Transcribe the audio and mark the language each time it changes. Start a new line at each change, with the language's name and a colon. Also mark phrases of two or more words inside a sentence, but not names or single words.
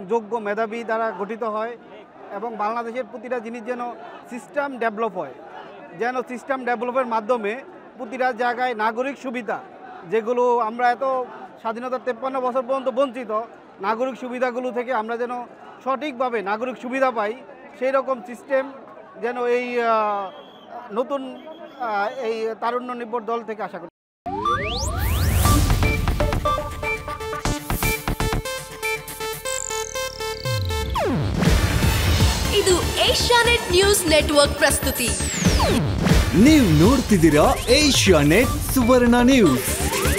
Bangla: যোগ্য মেধাবী দ্বারা গঠিত হয় এবং বাংলাদেশের প্রতিটা জিনিস যেন
English: system develop
Bangla: হয়, যেন সিস্টেম ডেভেলপের মাধ্যমে প্রতিটা জায়গায় নাগরিক সুবিধা যেগুলো আমরা এত স্বাধীনতার 53 বছর পর্যন্ত বঞ্চিত, নাগরিক সুবিধাগুলো থেকে আমরা যেন সঠিকভাবে নাগরিক সুবিধা পাই, সেই রকম সিস্টেম যেন এই নতুন এই তারুণ্য নির্ভর দল থেকে আশা করি।
Kannada: ಇದು ಏಷ್ಯಾನೆಟ್ ನ್ಯೂಸ್ ನೆಟ್ವರ್ಕ್ ಪ್ರಸ್ತುತಿ. ನೀವು ನೋಡ್ತಿದ್ದೀರಾ ಏಷ್ಯಾನೆಟ್ ಸುವರ್ಣ ನ್ಯೂಸ್.